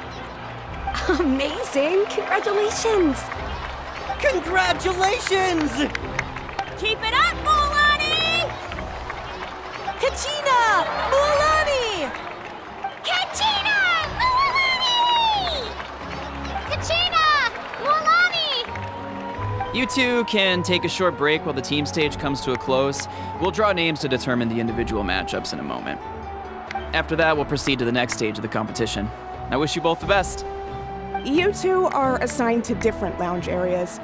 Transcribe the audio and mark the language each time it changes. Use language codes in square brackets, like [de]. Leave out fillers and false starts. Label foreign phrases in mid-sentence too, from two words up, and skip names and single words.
[en] Amazing! Congratulations! Congratulations! Keep it up, Mililani! Kachina! Mililani! Kachina! Mililani! Kachina! Mililani! You two can take a short break while the team stage comes to a close. We'll draw names to determine the individual matchups in a moment. After that, we'll proceed to the next stage of the competition. I wish you both the best. You two are assigned to different lounge areas.